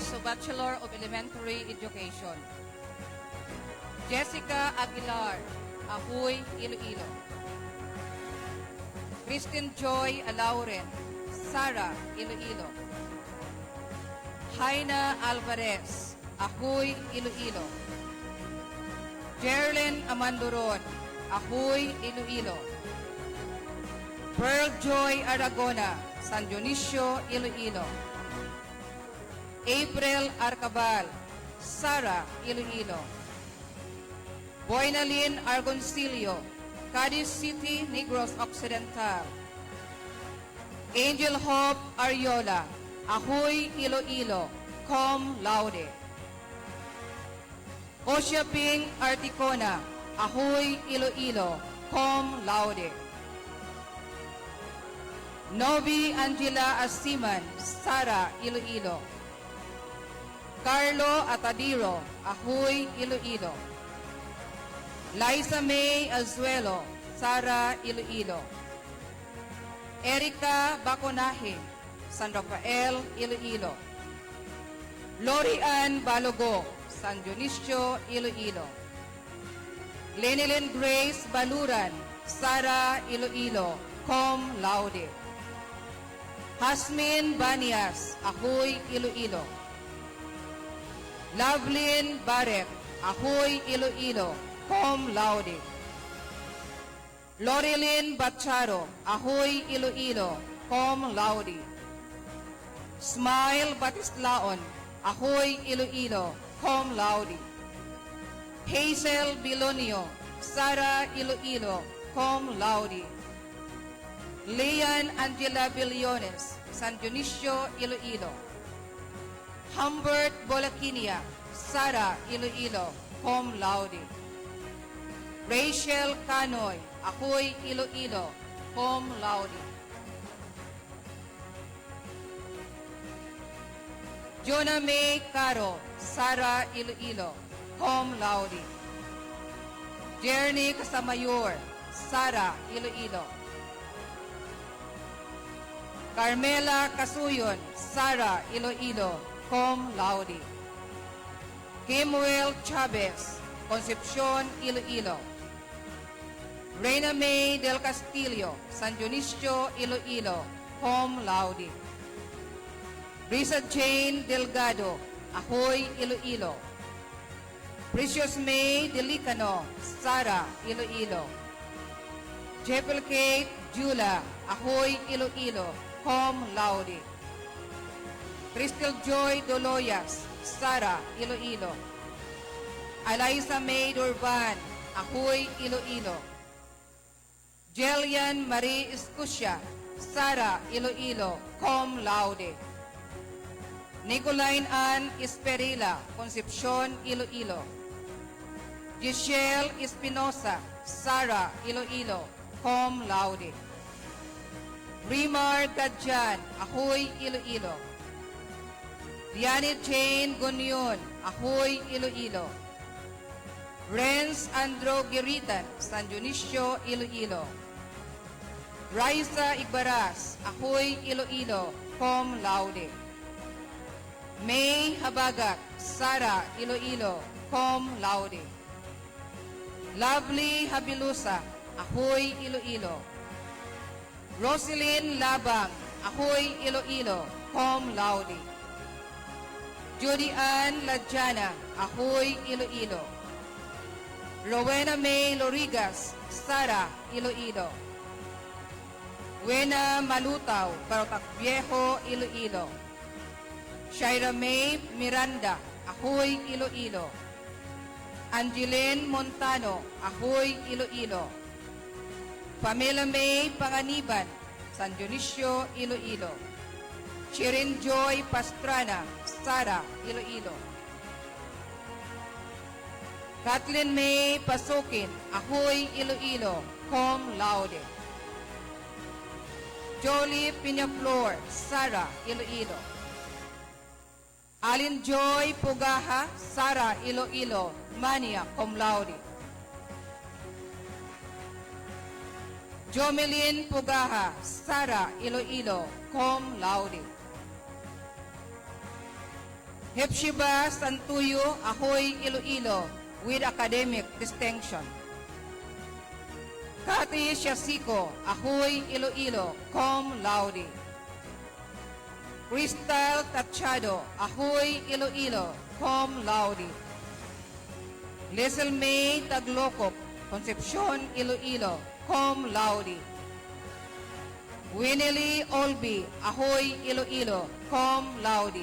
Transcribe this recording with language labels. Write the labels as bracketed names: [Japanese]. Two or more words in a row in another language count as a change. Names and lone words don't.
[English] Bachelor of Elementary Education. Jessica Aguilar, Ahoy, Iloilo. Christine Joy Alauren, Sara, Iloilo. Jaina Alvarez, Ahoy, Iloilo. Jerlyn Amanduron, Ahoy, Iloilo. Pearl Joy Aragona, San Dionisio, Iloilo. April Arcabal, Sara, Iloilo. Boynalyn Argoncillo, Cadiz City, Negros Occidental. Angel Hope Ariola, Ahoy, Iloilo, [Latin] cum laude. [English] Osia Ping Articona, Ahoy, Iloilo, [Latin] cum laude. [English] Novi Angela Asiman, Sara, Iloilo. Carlo Atadiro, Ahoy, Iloilo. Liza May Azuelo, Sara, Iloilo. Erica Baconaje, San Rafael, Iloilo. Lori Ann Balogo, San Dionisio, Iloilo. Lenilyn Grace Baluran, Sara, Iloilo, [Latin] cum laude. [English] Hasmin Banias, Ahoy, Iloilo. Lovelyn Barek, Ahoy, Iloilo, [Latin] cum laude. [English] Lorilyn Bacharo, Ahoy, Iloilo, [Latin] cum laude. [English] Smile Batislaon, Ahoy, Iloilo, [Latin] cum laude. [English] Hazel Bilonio, Sara, Iloilo, [Latin] cum laude. [English] Leon Angela Billones, San Dionisio, Iloilo. Humbert Bolaquinia, Sara, Iloilo, [Latin] cum laude. [English] Rachel Canoy, Ahoy, Iloilo, [Latin] cum laude. [English] Jonah May Caro, Sara, Iloilo, [Latin] cum laude. [English] Jerny Casamayor, Sara, Iloilo. Carmela Casuyon, Sara, Iloilo, [Latin] cum laude. [English] Kimuel Chavez, Concepcion, Iloilo. Reina May del Castillo, San Dionisio, Iloilo, [Latin] cum laude. [English] Risa Jane Delgado, Ahoy, Iloilo. Precious May Delicano, Sara, Iloilo. Jepel Kate Jula, Ahoy, Iloilo, [Latin] cum laude. [English] Crystal Joy Doloyas, Sara, Iloilo. Eliza May Durban, Ahoy, Iloilo. Jelian Marie Escutia, Sara, Iloilo, [Latin] cum laude. [English] Nicoline Ann Esperila, Concepcion, Iloilo. Giselle Espinosa, Sara, Iloilo, [Latin] cum laude. [English] Rimar Gadjan, Ahoy, Iloilo. Diani Jane Gunion, Ahoy, Iloilo. Renz Andro Giritan, San Dionisio, Iloilo. Raisa Igbaras, Ahoy, Iloilo, [Latin] cum laude. [English] May Habagak, Sara, Iloilo, [Latin] cum laude. [English] Lovely Habilusa, Ahoy, Iloilo. Roselyn Labang, Ahoy, Iloilo, [Latin] cum laude. [English] Judy Ann Lajana, Ahoy, Iloilo. Rowena May Lorigas, Sara, Iloilo. Wena Malutaw, Parotac Viejo, Iloilo. Shaira May Miranda, Ahoy, Iloilo. Angeline Montano, Ahoy, Iloilo. Pamela May Panganiban, San Dionisio, Iloilo. Shirin Joy Pastrana, Sara, Iloilo. Kathleen May Pasukin, Ahoy, Iloilo, [Latin] cum laude. [English] Jolie Pinaflor, Sara, Iloilo. Alin Joy Pugaha, Sara, Iloilo, [Latin] Mania, cum laude. [English] Jomelyn Pugaha, Sara, Iloilo, [Latin] cum laude. [English] Hepzibah Santuyo, Ahoy, Iloilo, with academic distinction. Cathy Siasico, Ahoy, Iloilo, [Latin] cum laude. [English] Crystal Tachado, Ahoy, Iloilo, [Latin] cum laude. [English] Liesel May Taglocop, Concepcion, Iloilo, [Latin] cum laude. [English] Winnie Olby, Ahoy, Iloilo, [Latin] cum laude.